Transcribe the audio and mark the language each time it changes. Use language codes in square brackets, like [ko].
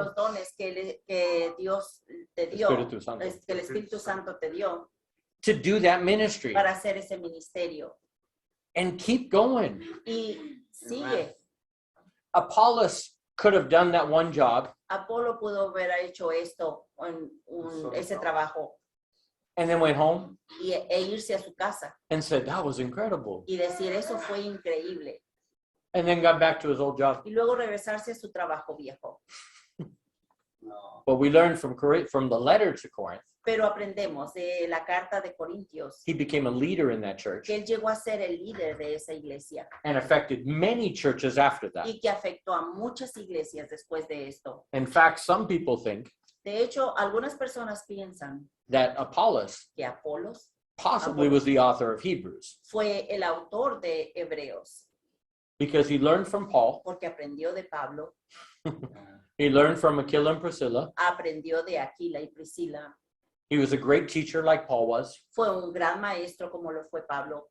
[es] los dones que Dios te dio, Espíritu Santo. que el Espíritu Santo te dio [en] To do that ministry [es] para hacer ese ministerio. [en] and keep going. [es] Y sigue. [en] Apollos could have done that one job [es] Apolo pudo haber hecho esto, ese trabajo, [en] and then went home [es] e irse a su casa [en] and said, that was incredible. [es] y decir, eso fue increíble. [en] And then got back to his old job. [es] Y luego regresarse a su trabajo viejo. [en] But we learned from the letter to Corinth, [es] Pero aprendemos de la carta de Corintios [en] he became a leader in that church [es] que él llegó a ser el líder de esa iglesia [en] and affected many churches after that. [es] y que afectó a muchas iglesias después de esto. [en] In fact, some people think [es] De hecho, algunas personas piensan [en] that Apollos [es] que Apolos [en] possibly was the author of Hebrews [es] fue el autor de Hebreos [en] because he learned from Paul, [es] porque aprendió de Pablo, [en] he learned from Aquila and Priscilla. [es] aprendió de Aquila y Priscila. [en] He was a great teacher like Paul was. [es] Fue un gran maestro como lo fue Pablo.